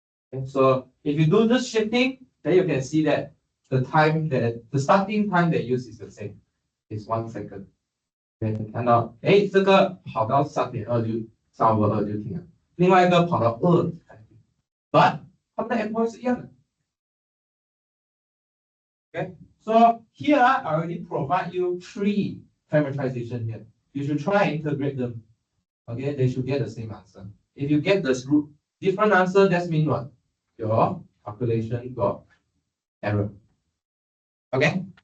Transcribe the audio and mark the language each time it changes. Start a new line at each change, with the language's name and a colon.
English: Okay, so if you do this shifting, then you can see that the starting time they use is the same. It's 1 second.
Chinese: 你看到，哎，这个跑到3.2就3/2就停了，另外一个跑到2才停。 But 他们的 endpoint 是一样的。
English: Okay, so here I already provide you 3 parameterization here. You should try and integrate them. Okay, they should get the same answer. If you get the different answer, that means what? Your calculation got error. Okay.